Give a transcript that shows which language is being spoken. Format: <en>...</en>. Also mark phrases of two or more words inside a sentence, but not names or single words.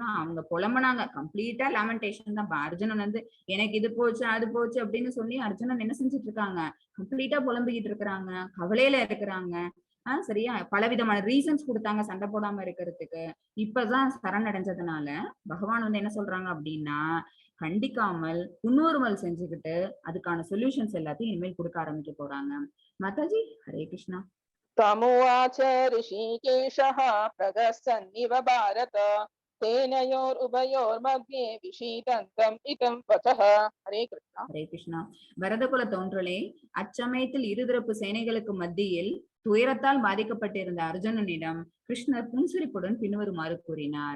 <ta>அவங்க புலம்புனாங்க,</ta> <en>completely lamentation</en> <ta>தான். அர்ஜுனன் வந்து எனக்கு இது போச்சு அது போச்சு அப்படின்னு சொல்லி அர்ஜுனன் என்ன செஞ்சுட்டு இருக்காங்க, கம்ப்ளீட்டா புலம்பிக்கிட்டு இருக்கிறாங்க, கவலையில இருக்கிறாங்க. சரியா? பலவிதமான ரீசன்ஸ் கொடுத்தாங்க சண்டை போடாம இருக்கிறதுக்கு. இப்பதான் சரணடைஞ்சதுனால பகவான் வந்து என்ன சொல்றாங்க அப்படின்னா கண்டிக்காமல் புன்முறுவல் செஞ்சுக்கிட்டு அதுக்கான சொல்யூஷன்ஸ் எல்லாத்தையும் இனிமேல் கொடுக்க ஆரம்பிக்க போறாங்க. மாதாஜி, ஹரே கிருஷ்ணா.</ta> <sa>तमुवाच ऋषिकेशः प्रगच्छन्निव भारत सेनयोः विषीदन्तम् इदम् वचः.</sa> <ta>ஹரே கிருஷ்ணா. ஹரே கிருஷ்ணா. பரதகுல தோன்றலே, அச்சமயத்தில் இருதரப்பு சேனைகளுக்கு மத்தியில் துயரத்தால் பாதிக்கப்பட்டிருந்த அர்ஜுனனிடம் கிருஷ்ணர் புன்சிரிப்புடன் பின்வருமாறு கூறினார்.</ta>